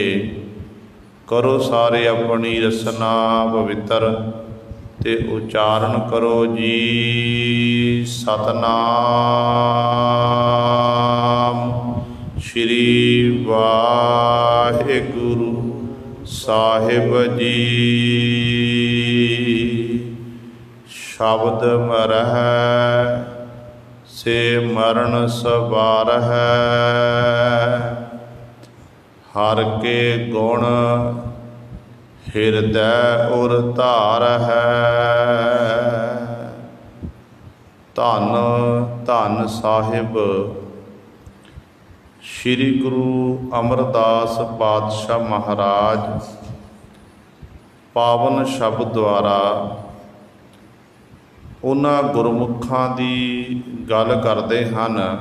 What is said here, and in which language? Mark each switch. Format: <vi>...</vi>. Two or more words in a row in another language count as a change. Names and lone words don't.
<pa>ਕਰੋ ਸਾਰੇ ਅਪਣੀ ਰਸਨਾ ਪਵਿੱਤਰ ਤੇ ਉਚਾਰਣ ਕਰੋ ਜੀ ਸਤਿਨਾਮ ਸ੍ਰੀ ਵਾਹਿਗੁਰੂ ਸਾਹਿਬ ਜੀ।</pa> <hi>शब्द मरह से मरण सवारह हर के गुण हिरदै उर धार है।</hi> <pa>ਧੰਨ ਧੰਨ ਸਾਹਿਬ ਸ੍ਰੀ ਗੁਰੂ ਅਮਰਦਾਸ ਪਾਤਸ਼ਾਹ ਮਹਾਰਾਜ ਪਾਵਨ ਸ਼ਬਦ ਦੁਆਰਾ ਉਹਨਾਂ ਗੁਰਮੁਖਾਂ ਦੀ ਗੱਲ ਕਰਦੇ ਹਨ</pa>